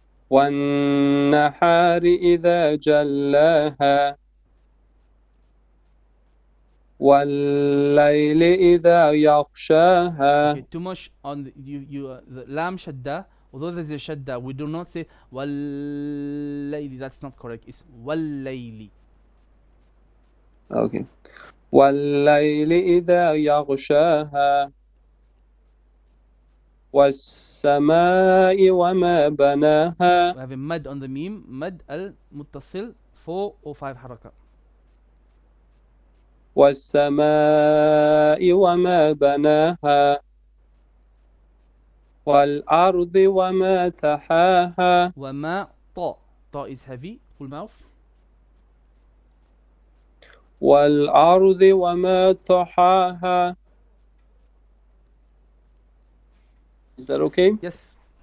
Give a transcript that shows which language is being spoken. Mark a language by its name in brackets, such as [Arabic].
[Arabic] والنحار إذا جلاها والليل إذا يغشاها. [English] Okay, too much on the lam shadda. Although there's a shadda, we do not say wallayli. That's not correct. It's wallayli. Okay. [Arabic] والليل إذا يغشاها والسماء وما بناها. [English] We have a mad on the meme. Mad al-muttasil, 4 or 5 haraka. [Arabic] والسماء وما بناها والأرض وما تحاها. [English] وما ta is heavy, full mouth. [Arabic] والأرض وما طحاها. [English] Is that okay? Yes.